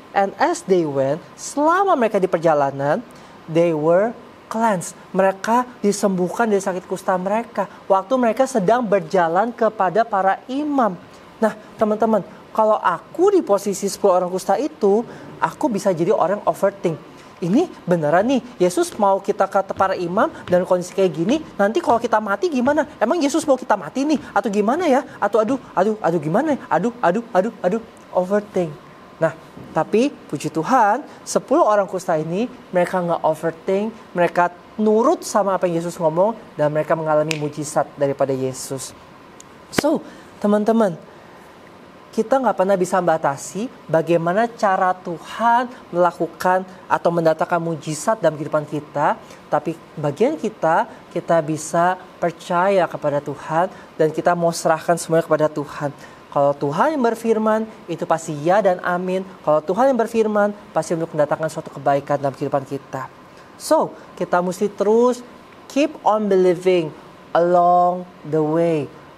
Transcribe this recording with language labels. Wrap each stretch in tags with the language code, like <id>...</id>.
<en>And as they went,</en> <id>selama mereka di perjalanan,</id> <en>they were cleansed.</en> <id>Mereka disembuhkan dari sakit kusta mereka. Waktu mereka sedang berjalan kepada para imam. Nah, teman-teman, kalau aku di posisi 10 orang kusta itu, aku bisa jadi orang overthink. Ini beneran nih, Yesus mau kita kata para imam dan kondisi kayak gini, nanti kalau kita mati gimana? Emang Yesus mau kita mati nih? Atau gimana ya? Atau aduh gimana ya? Aduh, overthink. Nah, tapi puji Tuhan, 10 orang kusta ini, mereka nggak overthink, mereka nurut sama apa yang Yesus ngomong, dan mereka mengalami mujizat daripada Yesus. So, teman-teman, kita nggak pernah bisa membatasi bagaimana cara Tuhan melakukan atau mendatangkan mujizat dalam kehidupan kita. Tapi bagian kita bisa percaya kepada Tuhan dan kita mau serahkan semuanya kepada Tuhan. Kalau Tuhan yang berfirman, itu pasti ya dan amin. Kalau Tuhan yang berfirman, pasti untuk mendatangkan suatu kebaikan dalam kehidupan kita.</id> <en>So,</en> <id>kita mesti terus</id> <en>keep on believing along the way.</en>